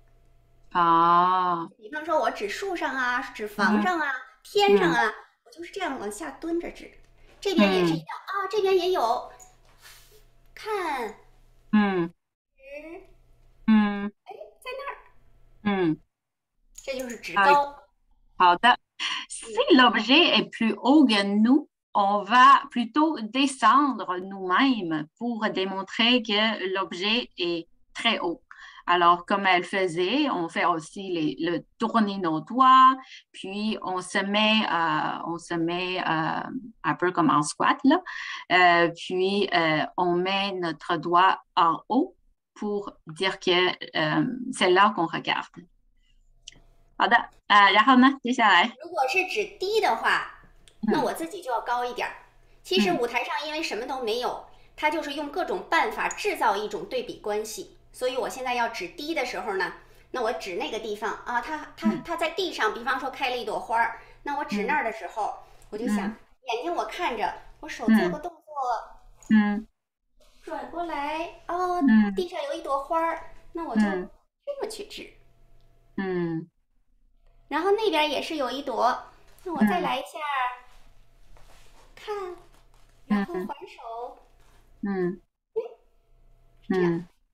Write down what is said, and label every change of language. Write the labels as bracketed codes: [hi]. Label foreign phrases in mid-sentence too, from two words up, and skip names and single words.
[zh] 比方说我指树上啊，指房上啊，天上啊，我就是这样往下蹲着指。这边也是一样啊，这边也有，看，指，在那儿，这就是指高。 [fr] 好的。Si l'objet est plus haut que nous, on va plutôt descendre nous-mêmes pour démontrer que l'objet est très haut. Alors, comme elle faisait, on fait aussi le tourner nos doigts, puis on se met un peu comme en squat, là. Puis on met notre doigt en haut pour dire que c'est là qu'on regarde. [zh] 好的，然后呢？接下来，如果是指低的话，那我自己就要高一点。其实舞台上因为什么都没有，它就是用各种办法制造一种对比关系。所以我现在要指低的时候呢，那我指那个地方啊，它在地上，比方说开了一朵花，那我指那儿的时候，我就想眼睛我看着，我手做个动作，转过来，哦，地上有一朵花，那我就这么去指，然后那边也是有一朵，那我再来一下，看，然后还手，是这样。